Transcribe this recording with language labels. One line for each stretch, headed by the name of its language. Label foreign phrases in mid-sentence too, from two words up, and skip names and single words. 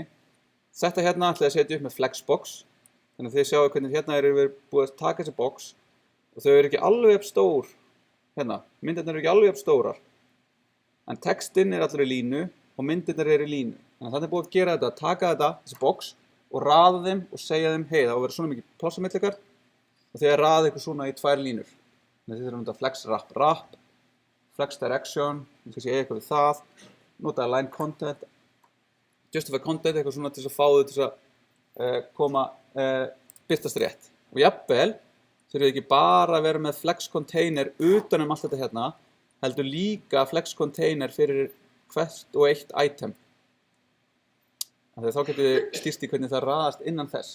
Icelandic: Þetta hérna ætla ég að setja upp með flexbox. Þannig að þið sjáu hvernig hérna við búið að taka þessi box og þau eru ekki alveg jafn stór hérna. Myndirnar eru ekki alveg jafn stórar. En textinn er allir í línu og myndirnar eru í línu. Þannig að þetta er búið að gera þetta, að taka þetta, þessi box og raða þeim og segja þeim, hei, það á að vera svona mikið pláss á milli ykkar og þið raða ykkur svona í 2 línur. Þannig að þið þurfum að nota
English: flex wrap, flex direction,
Icelandic: kannski eiga eitthvað við það, nota
English: align content, justify content,
Icelandic: eitthvað svona til þess að fá þau til að birtast rétt. Og jafnvel þurfum við ekki bara að vera með
English: flex container
Icelandic: utan allt þetta hérna, heldur líka
English: flex container
Icelandic: fyrir hvert og eitt item. Þannig að þá getum við stýrt í hvernig það raðast innan þess.